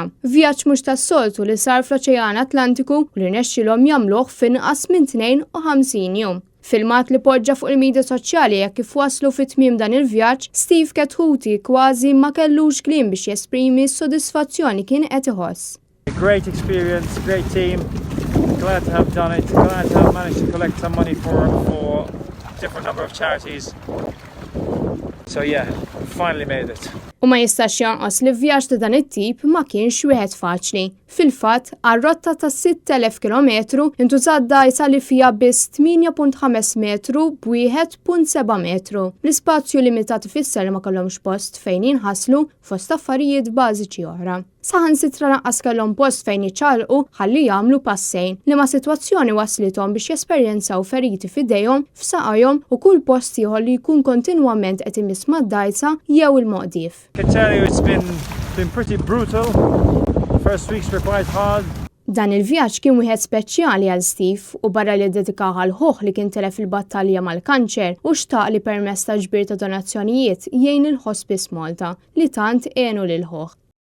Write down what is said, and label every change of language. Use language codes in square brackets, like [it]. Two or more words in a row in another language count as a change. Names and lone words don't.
[mt] Vjaġġ mhux tas-soltu li sar fl-Oċean Atlantiku u li rnexxilhom jagħmluh f'inqas minn 52 jum. Filmat li poġġa fuq il-medja soċjali jekk kif waslu fit-tmiem dan il-vjaġġ, Chetcuti kważi ma kellux kliem biex jesprimi s-sodisfazzjoni kien qed iħoss. [en] Great experience, great team. Glad to have done it. Glad to have managed to collect some money for different number of charities. So yeah, finally made it. [mt] U ma jistax jonqos li vjaġġ ta' dan it-tip ma kienx wieħed faċli. Fil-fatt, għar-rotta ta' 6,000 km intużat dgħajsa li fija biss 8.5 metru b'1.7 metru. L-ispazju limitat ifisser li ma kellhomx post fejn jinħasslu fost affarijiet bażiċi oħra. Saħansitra naqqas kellhom post fejn jiċċalqu ħalli jagħmlu passejn li ma' sitwazzjoni waslithom biex jesperjenzaw feriti f'idejhom, f'saqajhom u kull post ieħor li jkun kontinwament qed imiss mad-dgħajsa jew il-moqdief. [en] I can tell you it's been pretty brutal. The first weeks were quite hard. [mt] Dan il-vjaġġ kien wieħed speċjali għal Steve u barra li ddedikaha l-ħoħ li kien telef il-battalja mal-kanċer u xtaq li permezz ta' ġbir ta' donazzjonijiet jgħin il-Hospice Malta li tant għenu lil ħoħ.